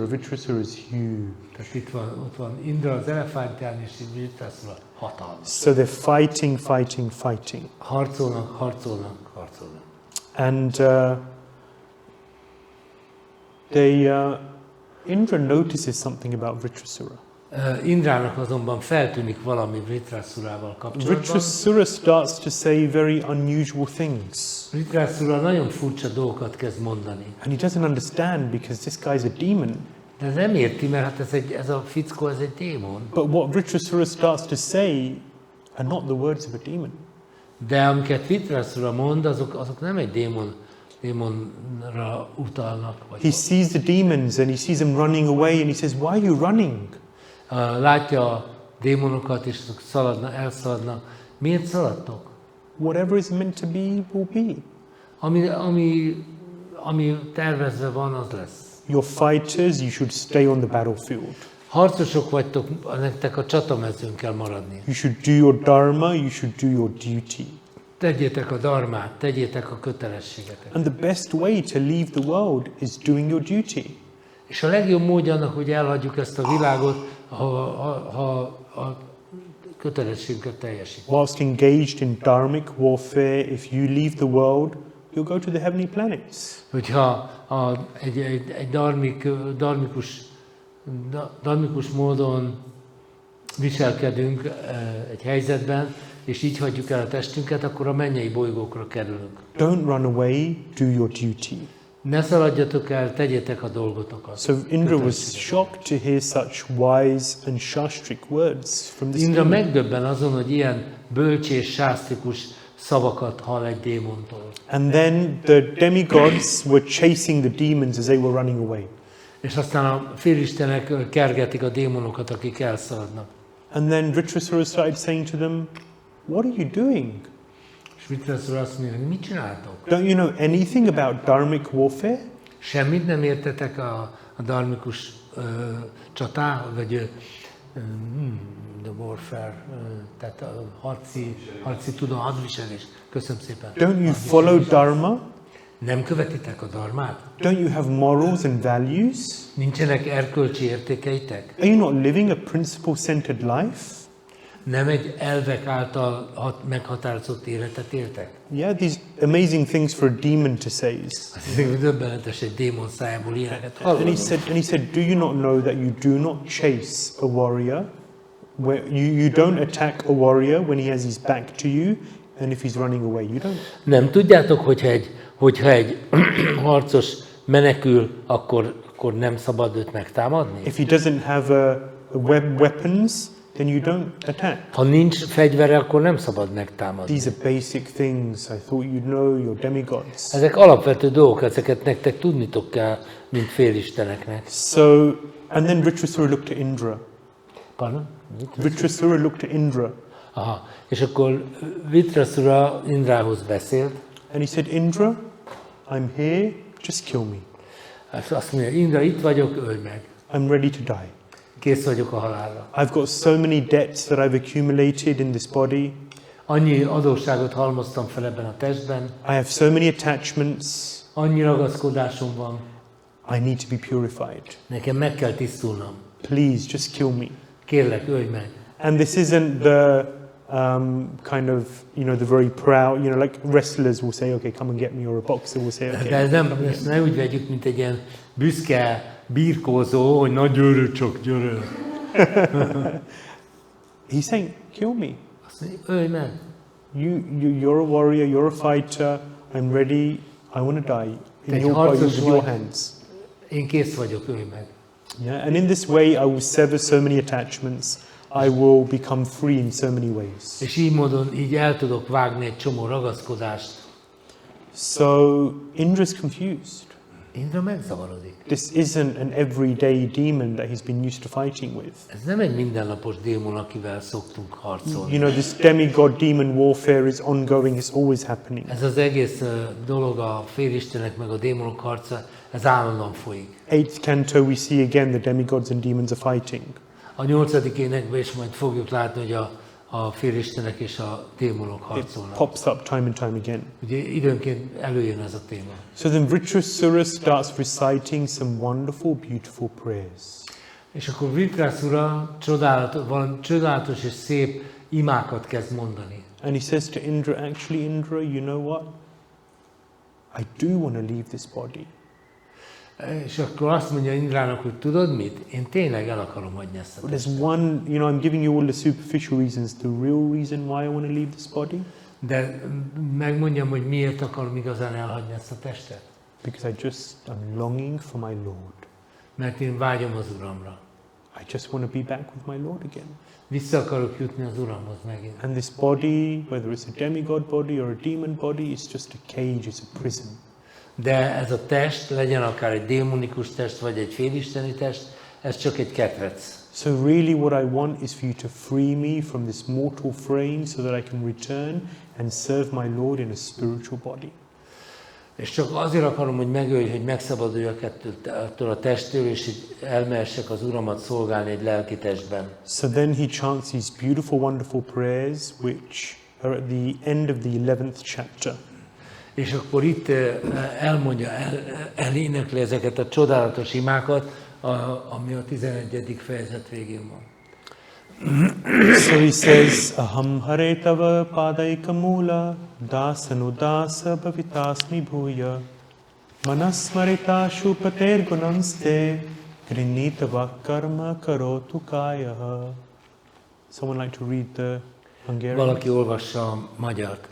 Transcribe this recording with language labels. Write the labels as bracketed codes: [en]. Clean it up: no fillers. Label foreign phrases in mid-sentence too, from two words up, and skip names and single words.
[en] Vṛtrāsura is huge. [hu] Tehát ott van Indra az elefántján, és Vṛtrāsura hatalmas. [en] So they're fighting. [hu] Harcolnak. [en] And Indra notices something about Vṛtrāsura. [hu] Indrának azonban feltűnik valami Vṛtrāsurával kapcsolatban. [en] Vṛtrāsura starts to say very unusual things. [hu] Vṛtrāsura nagyon furcsa dolgokat kezd mondani. [en] And he doesn't understand because this guy's a demon. [hu] De nem érti, mert hát ez a fickó, ez egy démon. [en] But what Vṛtrāsura starts to say are not the words of a demon. [hu] De amiket Vṛtrāsura mond, azok nem egy démonra utalnak. [en] He sees the demons and he sees them running away and he says, why are you running? [hu] Látja a démonokat, és azok elszaladnak. Miért szaladtok? [en] Whatever is meant to be, will be. [hu] Ami tervezve van, az lesz. [en] You're fighters, you should stay on the battlefield. [hu] Harcosok vagytok, nektek a csatamezőn kell maradni. [en] You should do your dharma, you should do your duty. [hu] Tegyétek a dharmát, tegyétek a kötelességetek. [en] And the best way to leave the world is doing your duty. [hu] És a legjobb módja annak, hogy elhagyjuk ezt a világot, ha a kötelességünket teljesítjük. [en] Whilst engaged in dharmic warfare, if you leave the world, you'll go to the heavenly planets. [hu] Hogyha egy dharmikus módon viselkedünk egy helyzetben, és így hagyjuk el a testünket, akkor a mennyei bolygókra kerülünk. [en] Don't run away, do your duty. [hu] Ne szaladjatok el, tegyétek a dolgotokat. [en] So Indra was shocked to hear such wise and shastric words from this [hu] Indra [en] demon. [hu] megdöbben azon, hogy ilyen bölcs és sásztrikus szavakat hall egy démontól. [en] And then the demigods were chasing the demons as they were running away. [hu] És aztán a félistenek kergetik a démonokat, akik elszaladnak. [en] And then Vṛtrāsura started saying to them, what are you doing? [hu] És Vṛtrāsura azt mondja, mit csináltok? [en] Don't you know anything about dharmic warfare? [hu] Semmit nem értetek a dharmikus vagy [en] the warfare, [hu] tehát a harci tudom, hadviselés. Köszönöm szépen. [en] Don't you follow dharma? [hu] Nem követitek a dharmát? [en] Don't you have morals and values? [hu] Nincsenek erkölcsi értékeitek? [en] Are you not living a principle-centered life? [hu] Nem egy elvek által meghatározott életet éltek? [en] Yeah, these amazing things for a demon to say. [hu] Azt hiszem, hogy döbbenetes egy démon szájából ilyeneket [en] And [hu] hallani. [en] he said, do you not know that you do not chase a warrior? Where you don't attack a warrior when he has his back to you, and if he's running away, you don't. [hu] Nem tudjátok, hogyha egy harcos menekül, akkor nem szabad őt megtámadni? [en] If he doesn't have weapons, then you don't attack. [hu] Ha nincs fegyvere, akkor nem szabad megtámadni. [en] These are basic things. I thought you'd know, you're demigods. [hu] Ezek alapvető dolgok, ezeket nektek tudnitok kell, mint félisteneknek. [en] So, and then Vṛtrāsura looked at Indra. Pardon? Vṛtrāsura looked at Indra. Aha. [hu] És akkor Vṛtrāsura Indrához beszélt, [en] And he said, Indra, I'm here, just kill me. [hu] és azt mondja, Indra, itt vagyok, ölj meg. [en] I'm ready to die. [hu] Kész vagyok a halálra. [en] I've got so many debts that I've accumulated in this body. [hu] Annyi adósságot halmoztam fel ebben a testben, [en] I have so many attachments. [hu] annyi ragaszkodásom van, [en] I need to be purified. [hu] nekem meg kell tisztulnom. [en] Please, just kill me. [hu] Kérlek, ölj meg. [en] And this isn't the kind of, the very proud, like wrestlers will say, okay, come and get me, or a boxer will say, okay. [hu] De ezt ne úgy vegyük, mint egy ilyen büszke birkózó, hogy na gyere csak, gyere. [en] He's saying, kill me. [hu] Azt mondja, ölj meg. [en] You're a warrior, you're a fighter, I'm ready, I want to die in with your hands. [hu] Én kész vagyok, ölj meg. [en] Yeah, and in this way I will sever so many attachments. I will become free in so many ways. [hu] És így módon így el tudok vágni egy csomó ragaszkodást. [en] So Indra's confused. [hu] Indra megzavarodik. [en] This isn't an everyday demon that he's been used to fighting with. [hu] Ez nem egy mindennapos démon, akivel szoktunk harcolni. [en] This demigod demon warfare is ongoing, it's always happening. [hu] Ez az egész dolog, a félistenek meg a démonok harca, ez állandóan folyik. [en] 8th canto we see again the demigods and demons are fighting. [hu] A 8. énekben is majd fogjuk látni, hogy a félistenek és a démonok [en] It [hu] harcolnak. [en] pops up time and time again. [hu] Ugye időnként előjön ez a téma. [en] So then Vṛtrāsura starts reciting some wonderful, beautiful prayers. [hu] És akkor Vṛtrāsura csodálatos és szép imákat kezd mondani. [en] And he says to Indra, actually Indra, you know what? I do want to leave this body. [hu] És akkor azt mondja Indrának, hogy tudod mit? Én tényleg el akarom hagyni ezt a [en] But [hu] testet. [en] there's one, I'm giving you all the superficial reasons. The real reason why I want to leave this body? [hu] De megmondjam, hogy miért akarom igazán elhagyni ezt a testet? [en] Because I'm longing for my Lord. [hu] Mert én vágyom az Uramra. [en] I just want to be back with my Lord again. [hu] Vissza akarok jutni az Uramhoz megint. [en] And this body, whether it's a demigod body or a demon body, is just a cage, it's a prison. [hu] De ez a test, legyen akár egy démonikus test, vagy egy félisteni test, ez csak egy ketrec. [en] So really what I want is for you to free me from this mortal frame so that I can return and serve my Lord in a spiritual body. [hu] És csak azért akarom, hogy megölj, hogy megszabaduljak ettől a testtől, és hogy elmehessek az Uramat szolgálni egy lelki testben. [en] So then he chants these beautiful, wonderful prayers, which are at the end of the 11th chapter. [hu] És akkor itt elmondja, elénekli ezeket a csodálatos imákat, ami a 11. fejezet végén van. [en] So he says, [sa] अहं हरे तव पादैकमूल, दासानुदासो भवितास्मि भूयः, मनः स्मरेतासुपतेर्गुणांस्ते, गृणीत वाक् कर्म करोतु कायः. [en] Someone like to read the Hungarian? [hu] Valaki olvassa a magyart.